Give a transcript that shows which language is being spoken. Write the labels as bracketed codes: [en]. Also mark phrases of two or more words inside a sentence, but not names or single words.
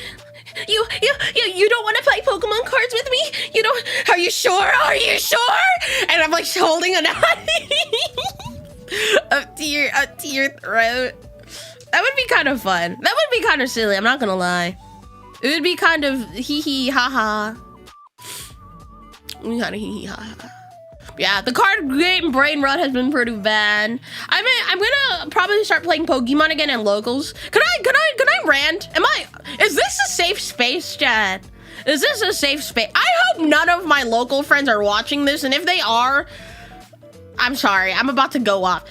[en] You don't want to play Pokemon cards with me? You don't? Are you sure? Are you sure? And I'm like holding a knife up to your throat. That would be kind of fun. That would be kind of silly. I'm not gonna lie. It would be kind of hee hee ha ha. Kind of hee hee ha ha. Yeah, the card game brain rot has been pretty bad. I'm gonna probably start playing Pokemon again in locals. Can I rant? Is this a safe space, chat? Is this a safe space? I hope none of my local friends are watching this, and if they are, I'm sorry, I'm about to go off.